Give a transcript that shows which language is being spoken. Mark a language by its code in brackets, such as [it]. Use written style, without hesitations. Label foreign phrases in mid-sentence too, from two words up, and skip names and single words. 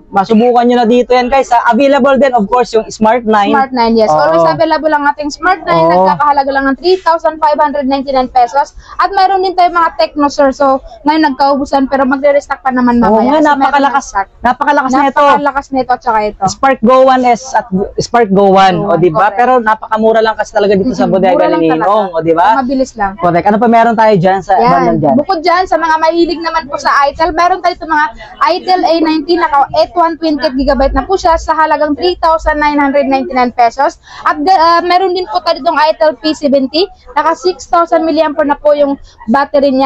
[tl] Masubukan nyo na dito yan, guys. Available din, [en] of course, [tl] yung Smart 9. Smart 9, yes. Oo. Always available ang ating Smart 9. Oo. Nagkakahalaga lang ng 3,599 pesos. At mayroon din tayo mga Tecno, sir. So, ngayon nagkaubusan pero magre-restock pa naman Oo mamaya. nga, So, meron napakalakas. na stock. Napakalakas na ito. Napakalakas nito at saka ito. Spark Go 1S at Spark Go 1, o di ba? correct. Pero napakamura lang kasi talaga dito sa bodega Mura lang ni talaga. Ninong, o di ba? Mabilis lang. Correct. Ano pa meron tayo dyan sa bundle Yan. dyan? Bukod dyan, sa mga mahilig naman po sa ITEL, meron tayo itong mga ITEL A19 naka 128GB na po siya sa halagang 3,999 pesos. At meron din po tayo itong ITEL P70 naka 6,000 mAh na po yung battery niya.